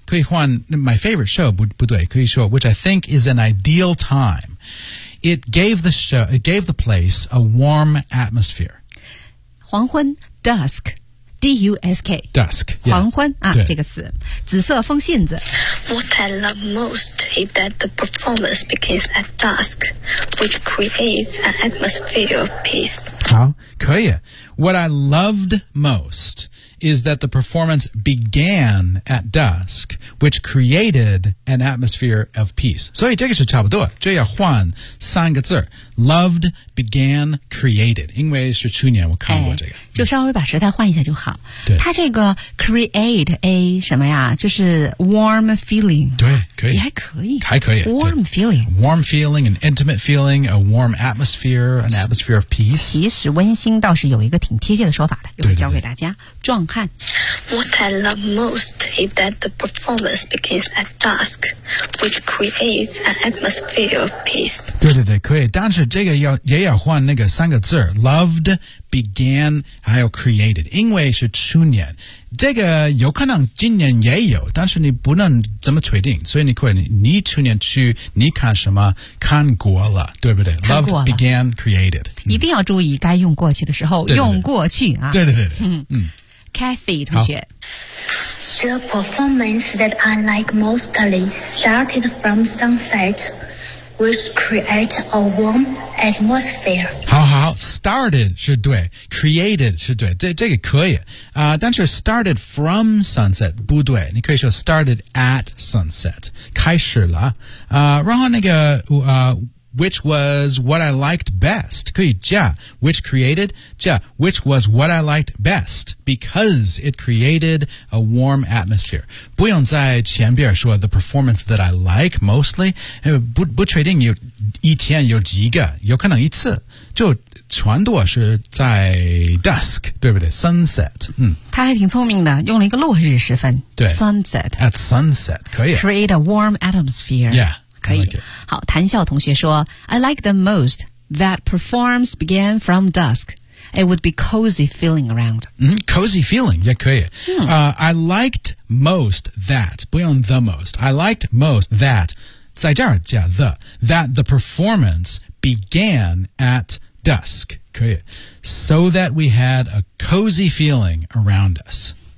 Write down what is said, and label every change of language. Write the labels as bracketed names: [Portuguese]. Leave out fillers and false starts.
[Chinese] 可以换 [English] my favorite show, [Chinese] 不对可以说 [English] which I think is an ideal time. It gave the show, it gave the place a warm atmosphere. [Chinese] 黄昏 dusk. D-U-S-K [English] Dusk、yeah. [Chinese] 黄昏啊这个词紫色风信子 [English] What I love most is that the performance begins at dusk which creates an atmosphere of peace [Chinese] 好可以 [English] What I loved most is that the performance began at dusk, which created an atmosphere of peace. [Chinese] 所以这个是差不多，这要换三个字。 [English] Loved, began, created. [Chinese] 因为是去年我看过这个。就稍微把时态换一下就好。对。它这个 create a 什么呀，就是 warm feeling。对，可以。也还可以。还可以。 [English] Warm feeling。 Warm feeling, an intimate feeling, a warm atmosphere, an atmosphere of peace. [Chinese] 其实温馨倒是有一个挺贴切的说法的，一会儿教给大家。壮汉。 [English] What I love most is that the performance begins at dusk, which creates an atmosphere of peace. [Chinese] 对对对，可以。但是这个也要换那个三个字 ,loved, began, 还有 created, 因为是去年。这个有可能今年也有，但是你不能这么确定，所以你可以你去年去你看什么看过了，对不对？ [English] Loved, began, created. [Chinese] 一定要注意该用过去的时候，对对对，用过去啊。对对对。 Kathy 同学。 [English] The performance that I like mostly started from sunset. Which create a warm atmosphere. [Chinese] 好好 ,started 是对 ,created 是对 这个可以。但是 started from sunset, 不对你可以说 [English] started at sunset, [Chinese] 开始了。 [English] 然后那个which was what I liked best, [Chinese] 可以加 [English] ,which created, 加 ,which was what I liked best, because it created a warm atmosphere. [Chinese] 不用在前边说 the performance that I like mostly, 不确定有一天有几个有可能一次就全都是在 dusk, 对不对 ,sunset, 他还挺聪明的用了一个落日时分对 [English] ,sunset, at sunset, 可以 ,create a warm atmosphere. Yeah. [Chinese] 可以、 [English] like、 [Chinese] 好谭笑同学说 [English] I like the most that performs began from dusk It would be cozy feeling around、 Cozy feeling [Chinese] 也可以、 [English] I liked most that 不用 the most I liked most that 在这儿加 the That the performance began at dusk 可以 So that we had a cozy feeling around us